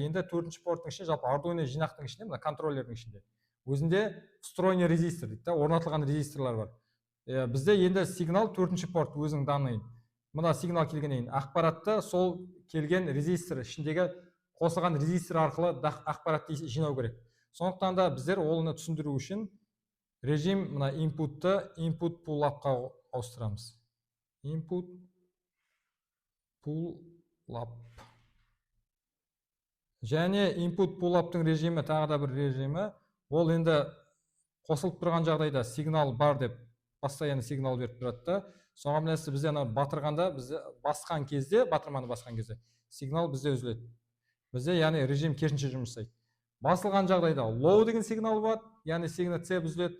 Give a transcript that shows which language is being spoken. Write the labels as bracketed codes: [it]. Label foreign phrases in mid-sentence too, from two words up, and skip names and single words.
[kk] Енді 4-ші порттың ішінде, жалпы Arduino жинақтың ішінде, мына контроллердің ішінде өзінде встроенный резистор дейді, орнатылған резисторлар бар. Бізде енді сигнал 4-ші порт өзінің данныйын. Мына сигнал келгеннен кейін ақпаратты сол келген резистор ішіндегі қосылған резистор арқылы ақпаратты жинау керек. Сондықтан да біздер оны түсіндіру үшін режим мына [en] input-ты input pull up-қа [kk] ауыстырамыз. [en] Input pull up. [kk] Және [en] input pull up-тың [kk] режимі тағы да бір режимі. Ол енді қосылып тұрған жағдайда сигнал бар деп постоянно сигнал беріп тұрады да. Соған білесіз, бізде батырғанда, бізде басқан кезде, батырманы басқан кезде сигнал бізде үзіледі. Бізде яғни режим керісінше жұмыс жасайды. Басылған жағдайда low деген сигнал болады, яғни сигнал цеп үзіледі.